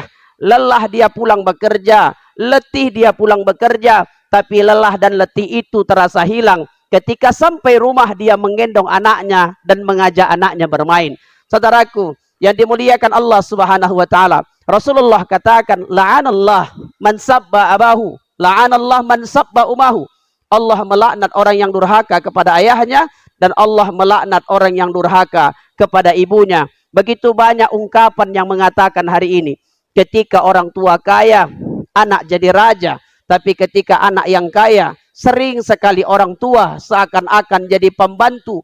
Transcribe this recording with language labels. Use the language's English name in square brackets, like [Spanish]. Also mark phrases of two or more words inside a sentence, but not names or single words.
[Indonesian] Lelah dia pulang bekerja, letih dia pulang bekerja, tapi lelah dan letih itu terasa hilang ketika sampai rumah dia menggendong anaknya dan mengajak anaknya bermain. Saudaraku yang dimuliakan Allah [Arabic] سبحانه وتعالى, [Indonesian] Rasulullah katakan, [Arabic] لعن الله من سب أباه، لعن الله من سب أمه. [Indonesian] Allah melaknat orang yang durhaka kepada ayahnya, dan Allah melaknat orang yang durhaka kepada ibunya. Begitu banyak ungkapan yang mengatakan hari ini, ketika orang tua kaya, anak jadi raja. Tapi ketika anak yang kaya, sering sekali orang tua seakan-akan jadi pembantu.